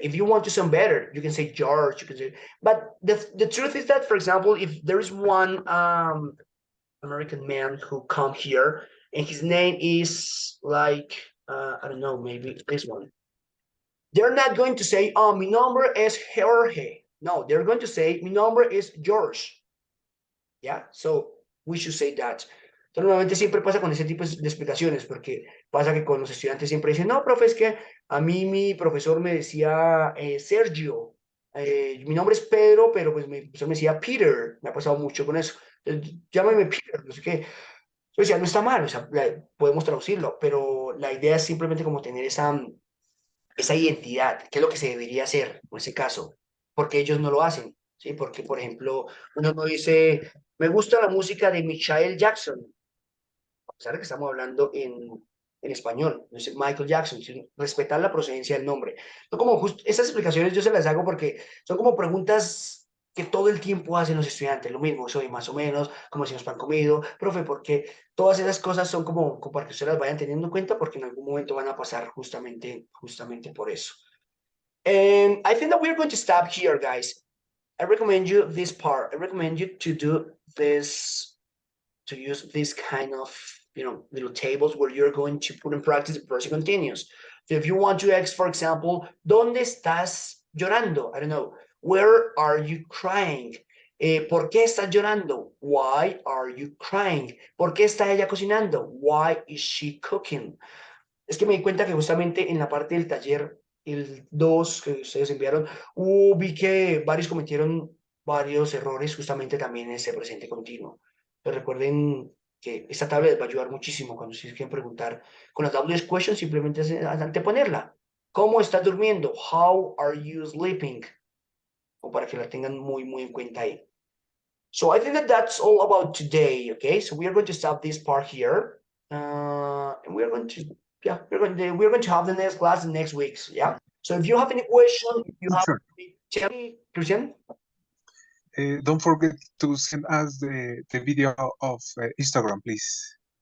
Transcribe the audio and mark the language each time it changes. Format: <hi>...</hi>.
<en>If you want to sound better, you can say George, you can say, but the truth is that, for example, if there is one American man who come here and his name is like, I don't know, maybe this one. They're not going to say, oh,</en> <es>mi nombre es Jorge.</es> <en>No, they're going to say,</en> <es>mi nombre es George.</es> <en>Yeah, so we should say that.</en> <es>Entonces, normalmente siempre pasa con ese tipo de explicaciones, porque pasa que con los estudiantes siempre dicen, no, profe, es que a mí mi profesor me decía Sergio, mi nombre es Pedro, pero pues mi profesor me decía Peter, me ha pasado mucho con eso. Llámame Peter, no sé qué. O sea, no está mal, o sea, podemos traducirlo, pero la idea es simplemente como tener esa identidad, que es lo que se debería hacer en ese caso, porque ellos no lo hacen, ¿sí? Porque, por ejemplo, uno no dice, me gusta la música de Michael Jackson, a pesar de que estamos hablando en español, no es Michael Jackson, sino respetar la procedencia del nombre. No como esas explicaciones yo se las hago porque son como preguntas que todo el tiempo hacen los estudiantes, lo mismo, soy más o menos, como si nos pan comido, profe, porque todas esas cosas son como para que ustedes las vayan teniendo en cuenta porque en algún momento van a pasar justamente por eso.</es> <en>And I think that we're going to stop here, guys. I recommend you this part. I recommend you to do this, to use this kind of, little tables where you're going to put in practice the present continuous. So if you want to ask, for example,</en> <es>¿dónde estás llorando?</es> <en>I don't know. Where are you crying?</en> <es>¿Por qué estás llorando?</es> <en>Why are you crying?</en> <es>¿Por qué está ella cocinando?</es> <en>Why is she cooking?</en> <es>Es que me di cuenta que justamente en la parte del taller, el 2 que ustedes enviaron, vi que varios cometieron varios errores justamente también en ese presente continuo. Pero recuerden que esta tabla les va a ayudar muchísimo cuando ustedes quieren preguntar con las WS questions, simplemente anteponerla. ¿Cómo estás durmiendo?</es> <en>How are you sleeping?</en> <es>O para que la tengan muy, muy en cuenta ahí.</es> <en>So I think that that's all about today, okay? So we are going to stop this part here. And we're going to, yeah, we're going to have the next class in next weeks, yeah? So if you have any question, if you have, Sure. tell me, Christian. Don't forget to send us the video of Instagram, please.</en>